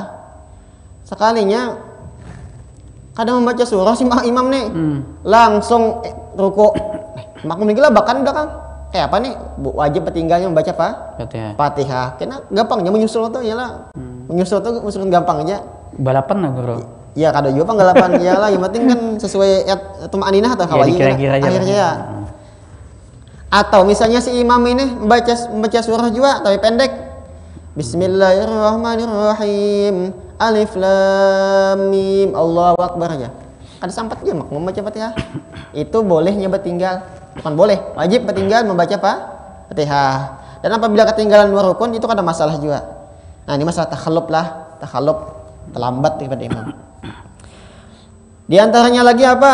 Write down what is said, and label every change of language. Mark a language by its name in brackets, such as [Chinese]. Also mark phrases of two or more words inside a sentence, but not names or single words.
[Indonesian] Sekalinya kadang membaca surah si imam nih, langsung ruku. Makmum ini bahkan belakang. Kayak apa nih? Wajib tinggalnya membaca Fatihah. Karena gampangnya menyusul tuh, iyalah. Menyusul tuh usulun gampang aja. Balapan lah bro. Ya [Banjar] kada juga [Indonesian] penggalapan, iyalah. Yang penting kan sesuai tumaninah atau kawaii. Kira-kira aja. Akhirnya ya. Atau misalnya si imam ini membaca surah juga tapi pendek. [Arabic] Bismillahirrahmanirrahim. Alif lam mim. Allahu akbar aja. [Indonesian] Ada sampat aja makmum membaca Fatihah. Itu bolehnya bertinggal. Bukan boleh, wajib bertinggal membaca Fatihah. Dan apabila ketinggalan 2 rukun itu ada masalah juga. Nah, ini masalah takhalluf terlambat daripada imam. Di antaranya lagi apa?